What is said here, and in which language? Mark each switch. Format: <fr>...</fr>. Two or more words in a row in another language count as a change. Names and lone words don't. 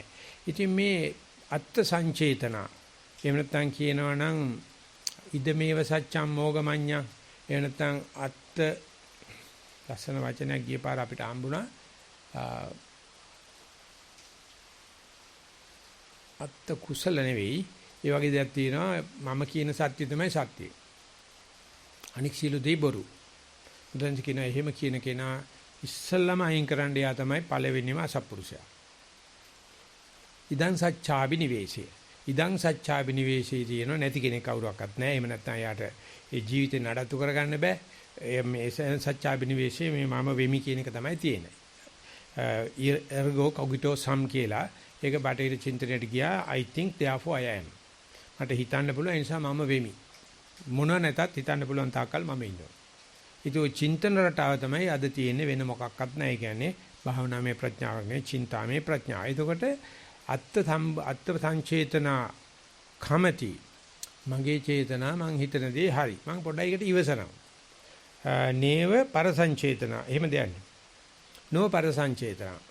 <si>ඉතින් මේ අත්ත් සංචේතනා එහෙම නැත්නම් කියනවා නම්</si> <pi>ඉදමේව සත්‍යම් මොගමඤ්ඤං</pi> <si>එහෙම නැත්නම් අත්ත් ලස්සන වචනයක් ගිය පාර අපිට හම්බුණා අත්ත් කුසල නෙවෙයි ඒ වගේ දෙයක් තියෙනවා මම කියන සත්‍ය තමයි සත්‍යය අනික් සියලු දේ බොරු බුදුන් කියන එහෙම කියන කෙනා ඉස්සල්ලාම අයින් කරන්න යා තමයි පළවෙනිම අසත්පුරුෂයා</si> <pi>ඉදං සච්ඡාබි නිවේශේ ඉදං සච්ඡාබි නිවේශේ</pi> <si>කියන නැති කෙනෙක් කවුරක්වත් නැහැ එහෙම නැත්නම් යාට ඒ ජීවිතේ නඩත්තු කරගන්න බෑ මේ</si> <pi>සච්ඡාබි නිවේශේ</pi> <si>මේ මම වෙමි කියන එක තමයි තියෙන්නේ</si> <la>ergo cogito sum</la> <si>කියලා ඒක බටහිර චින්තනයට ගියා</si> <en>I think therefore I am</en> <si>මට හිතන්න පුළුවන් ඒ නිසා මම වෙමි මොන නැතත් හිතන්න පුළුවන් තාක්කල් මම ඉන්නවා ඒක චින්තන රටාව තමයි අද තියෙන්නේ වෙන මොකක්වත් නැහැ ඒ කියන්නේ භාවනාමය ප්‍රඥාවක් නෙවෙයි චින්තාමය ප්‍රඥා එතකොට</si> <pi>අත්ත සංචේතනා කමති</pi> <si>මගේ චේතනා මං හිතන දේ හරි මං පොඩ්ඩයි එකට ඉවසනවා</si> <pi>නේව පරසංචේතනා</pi> <si>එහෙම දෙන්නේ</si> <pi>නෝ පරසංචේතනා</pi>